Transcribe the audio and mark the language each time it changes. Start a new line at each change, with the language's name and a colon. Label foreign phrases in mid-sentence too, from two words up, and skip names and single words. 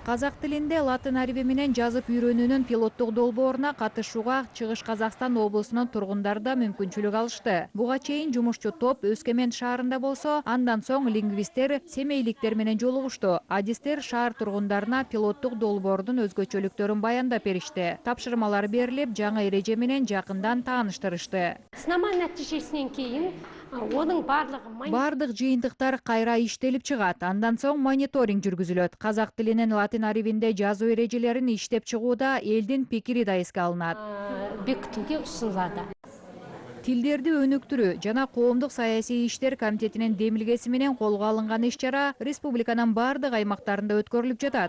Kyrgyz: Казак тилинде латын ариби менен жазып үйрөнүүнүн пилоттук долбооруна катышууга Чыгыш Казакстан облусунун тургундары да мүмкүнчүлүк алышты. Буга чейин жумушчу топ Өскөмен шаарында болсо, андан соң лингвисттер семейликтер менен жолугушту. Адистер шаар тургундарына пилоттук долбоордун өзгөчөлүктөрүн баяндап беришти. Тапшырмалар берилип, жаңы эреже менен жакындан тааныштырышты.
Kazakh: Сынама нәтижесинен кейін оның
Kyrgyz: Бардык жыйынтыктар кайра иштелип чыгат. Андан соң мониторинг жүргүзүлөт. Казак тилинин латын арибинде жазуу эрежелерин иштеп чыгууда элдин пикири да эске алынат.
Kazakh: бекітуге ұсынылады.
Kyrgyz: Тилдерди өнүктүрүү жана коомдук саясий иштер комитетинин демилгеси менен колго алынган иш-чара республиканын бардык аймактарында өткөрүлүп жатат.